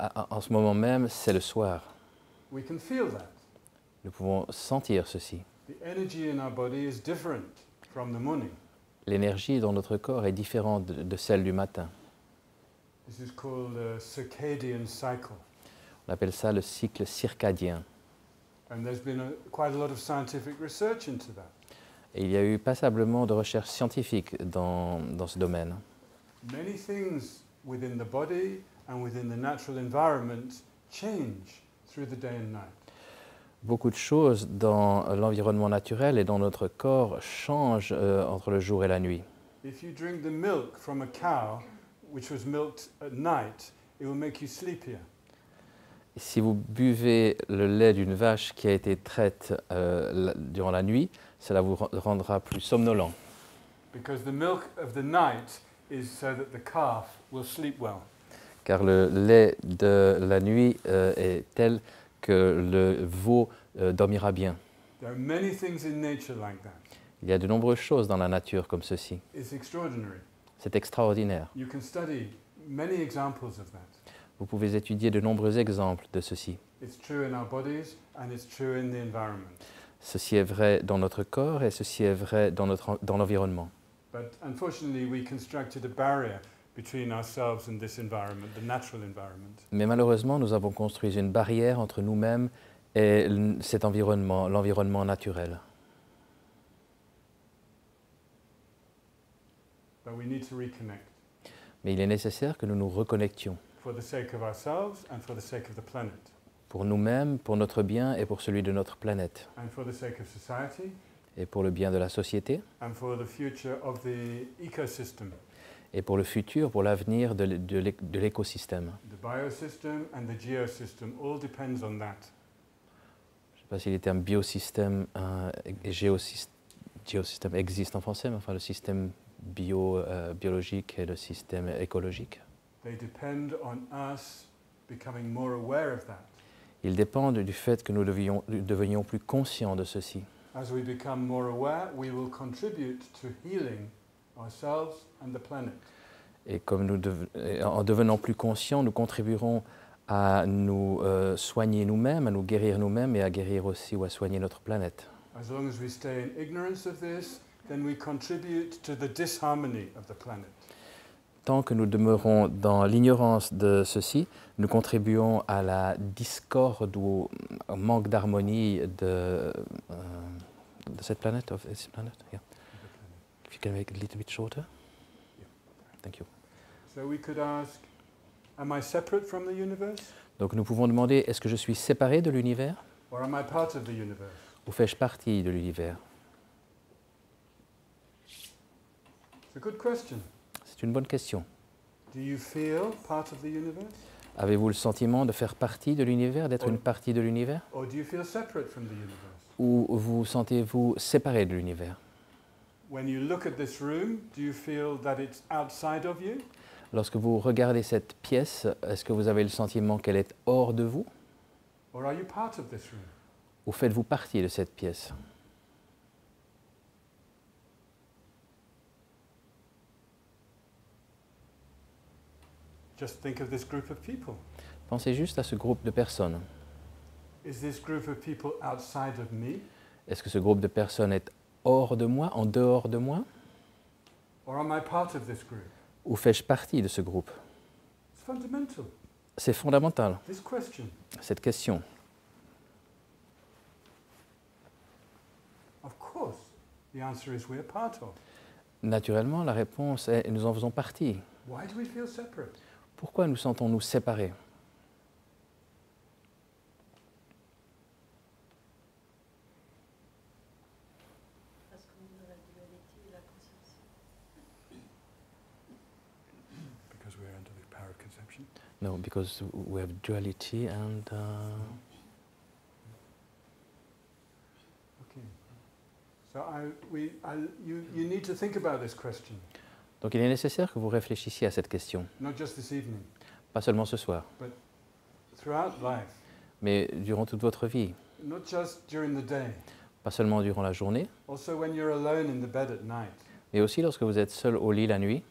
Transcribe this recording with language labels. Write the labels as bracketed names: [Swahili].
[French] En ce moment même, c'est le soir. [English] We can feel that. [French] Nous pouvons sentir ceci. [English] The energy in our body is different from the morning. [French] L'énergie dans notre corps est différente de celle du matin. [English] This is called a circadian cycle. [French] On appelle ça le cycle circadien. [English] And there's been quite a lot of scientific research into that. [French] Et il y a eu passablement de recherches scientifiques dans ce domaine. [English] Many things within the body and within the natural environment change through the day and night. [French] Beaucoup de choses dans l'environnement naturel et dans notre corps changent entre le jour et la nuit. [English] If you drink the milk from a cow, which was milked at night, it will make you sleepier. [French] Si vous buvez le lait d'une vache qui a été traite durant la nuit, cela vous rendra plus somnolent. [English] Because the milk of the night is so that the calf will sleep well. [French] Car le lait de la nuit est tel que le veau dormira bien. [English] There are many things in nature like that. [French] Il y a de nombreuses choses dans la nature comme ceci. [English] It's extraordinary. [French] C'est extraordinaire. [English] You can study many examples of that. [French] Vous pouvez étudier de nombreux exemples de ceci. [English] It's true in our bodies and it's true in the environment. [French] Ceci est vrai dans notre corps et ceci est vrai dans l'environnement. [English] But unfortunately, we constructed a barrier between ourselves and this environment, the natural environment. [French] Mais malheureusement, nous avons construit une barrière entre nous-mêmes et cet environnement, l'environnement naturel. [English] But we need to reconnect [French] Mais il est nécessaire que nous nous reconnections [English] for the sake of ourselves and for the sake of the planet, [French] pour nous-mêmes, pour notre bien et pour celui de notre planète, [English] and for the sake of society, [French] et pour le bien de la société, [English] and for the future of the ecosystem, [French] et pour le futur, pour l'avenir de l'écosystème. [English] the biosystem and the geosystem all depends on that. [French] Je ne sais pas si les termes biosystème et géosystème existent en français, mais enfin le système biologique et le système écologique. [English] They depend on us becoming more aware of that. [French] Ils dépendent du fait que nous devenions plus conscients de ceci. [English] As we become more aware, we will contribute to healing ourselves and the planet. [French] Et en devenant plus conscients, nous contribuerons à nous soigner nous-mêmes, à nous guérir nous-mêmes et à guérir aussi ou à soigner notre planète. [English] As long as we stay in ignorance of this, then we contribute to the disharmony of the planet. [French] Tant que nous demeurons dans l'ignorance de ceci, nous contribuons à la discorde ou au manque d'harmonie de cette planète. [English] Of this planet? Yeah. If you can make it a little bit shorter. Thank you. So we could ask, am I separate from the universe? [French] Donc nous pouvons demander, est-ce que je suis séparé de l'univers [English] Or am I part of the universe? [French] ou fais-je partie de l'univers? [English] It's a good question. [French] C'est une bonne question. [English] Do you feel part of the universe? [French] Avez-vous le sentiment de faire partie de l'univers, d'être une partie de l'univers? [English] Or do you feel separate from the universe? [French] Ou vous sentez-vous séparé de l'univers? [English] When you look at this room, do you feel that it's outside of you? [French] Lorsque vous regardez cette pièce, est-ce que vous avez le sentiment qu'elle est hors de vous? [English] Or are you part of this room? [French] Ou faites-vous partie de cette pièce? [English] Just think of this group of people. [French] Pensez juste à ce groupe de personnes. [English] Is this group of people outside of me? [French] Est-ce que ce groupe de personnes est hors de moi, en dehors de moi? [English] Or am I part of this group? [French] Ou fais-je partie de ce groupe? [English] It's fundamental, [French] C'est fondamental, [English] this question. [French] cette question. [English] Of course, the answer is we're part of. [French] Naturellement, la réponse est nous en faisons partie. [English] Why do we feel separate? [French] Pourquoi nous sentons-nous séparés? Parce qu'on est dans la dualité et la conscience. [English] Because we're under the power of conception. No, because we have duality and Okay. So you need to think about this question, [French] donc il est nécessaire que vous réfléchissiez à cette question, [English] not just this evening, [French] pas seulement ce soir, [English] throughout life, [French] mais durant toute votre vie, [English] not just during the day, [French] pas seulement durant la journée, [English] also when you're alone in the bed at night. [French] mais aussi lorsque vous êtes seul au lit la nuit,